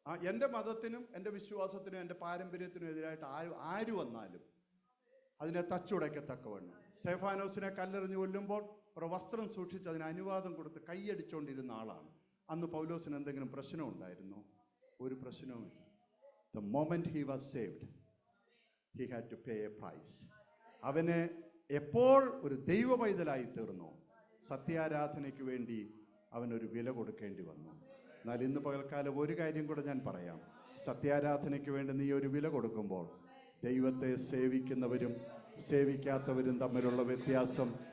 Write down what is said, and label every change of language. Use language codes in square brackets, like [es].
[ml] എൻ്റെ മതത്തിനും എൻ്റെ വിശ്വാസത്തിനും എൻ്റെ പാരമ്പര്യത്തിനും എതിരായിട്ട് ആര് വന്നാലും അതിനെ തച്ചുടയ്ക്കത്തക്കവണ്ണം. സ്തെഫാനോസിനെ കല്ലെറിഞ്ഞ് കൊല്ലുമ്പോൾ ഒരു വസ്ത്രം സൂക്ഷിച്ച് അതിന് അനുവാദം കൊടുത്ത് കൈയടിച്ചുകൊണ്ടിരുന്ന ആളാണ്. അന്ന് പൗലോസിന് എന്തെങ്കിലും പ്രശ്നം ഉണ്ടായിരുന്നോ? ഒരു പ്രശ്നവുമില്ല. [en] The moment he was saved, he had to pay a price. [ml] അവനെ എപ്പോൾ ഒരു ദൈവ പൈതലായി തീർന്നു, സത്യാരാധനയ്ക്ക് വേണ്ടി അവനൊരു വില കൊടുക്കേണ്ടി വന്നു. എന്നാൽ ഇന്ന് പകൽക്കാലം ഒരു കാര്യം കൂടെ ഞാൻ പറയാം. സത്യാരാധനയ്ക്ക് വേണ്ടി നീ ഒരു വില കൊടുക്കുമ്പോൾ ദൈവത്തെ സേവിക്കുന്നവരും സേവിക്കാത്തവരും തമ്മിലുള്ള വ്യത്യാസം